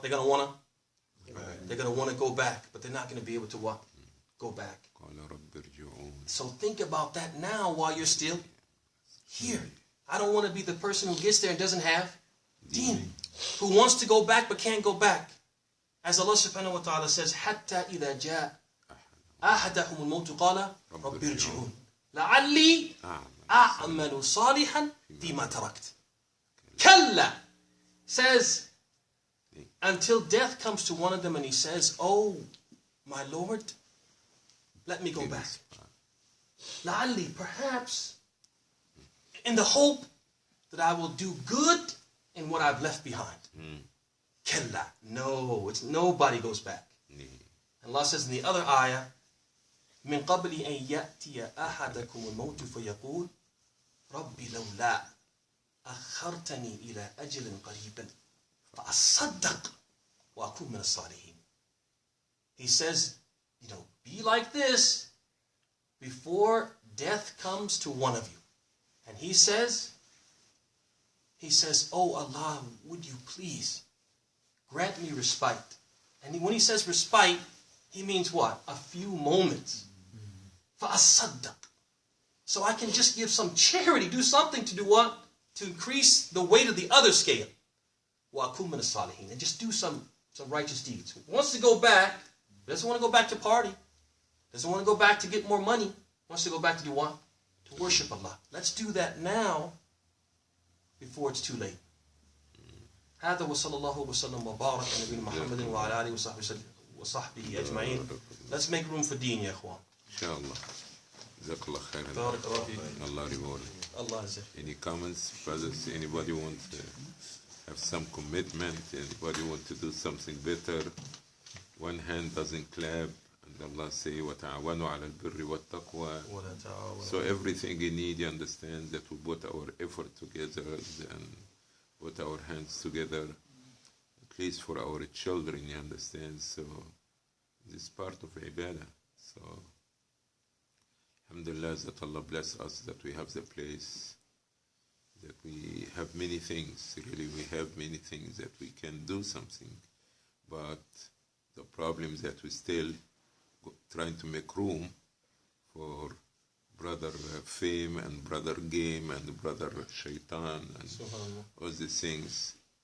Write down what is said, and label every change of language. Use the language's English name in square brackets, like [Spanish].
[English] They're going to want to? They're going to want to go back, but they're not going to be able to what? Go back. So think about that now while you're still here. I don't want to be the person who gets there and doesn't have Deen, who wants to go back but can't go back. As Allah subhanahu wa ta'ala says, [Arabic] حَتَّى إِذَا جَاءَ أَحَدَهُمُ الْمَوْتُ قَالَ رَبِّ ارْجِعُونِ لَعَلِّي أَعْمَلُ صَالِحًا فِيمَا تَرَكْتُ. كَلَّا [English] says, until death comes to one of them and he says, "Oh, my Lord, let me go back. La'alli, perhaps, in the hope that I will do good in what I've left behind. Kalla. No, it's nobody goes back. Allah says in the other ayah, [Arabic] من قبل أن يأتي أحدكم الموت فيقول ربي لولا أخرتني إلى أجل قريب فأصدق وأكون من الصالحين. [English] He says, be like this before death comes to one of you. And he says, oh Allah, would you please grant me respite. And when he says respite, he means what? A few moments. [Arabic] فَأَصَّدَّقْ. [English] So I can just give some charity, do something to do what? To increase the weight of the other scale. [Arabic] وَأَكُونَ مِنَ الصَّالِحِينَ. [English] And just do some righteous deeds. Wants to go back, doesn't want to go back to party, doesn't want to go back to get more money, wants to go back to do what? To worship Allah. Let's do that now before it's too late. [Arabic] هذا وصلى الله وسلم وبارك على نبينا محمد وعلى آله وصحبه أجمعين. [English] Let's make room for Deen, ya ikhwan. Inshallah. Jazakallah khairan. [Arabic] بارك الله فيك. [English] Allah reward. Allah is Any comments, brothers? Anybody want to have some commitment? Anybody want to do something better? One hand doesn't clap. And Allah say, [Arabic] وَتَعَوَنُوا عَلَى الْبِرِّ وَالتَّقْوَى. [English] So everything you need, you understand that we put our effort together and put our hands together, at least for our children, you understand? So this is part of ibadah. So alhamdulillah that Allah bless us that we have the place, that we have many things, really we have many things that we can do something, but the problem is that we still trying to make room for brother fame and brother game and brother shaitan and all these things.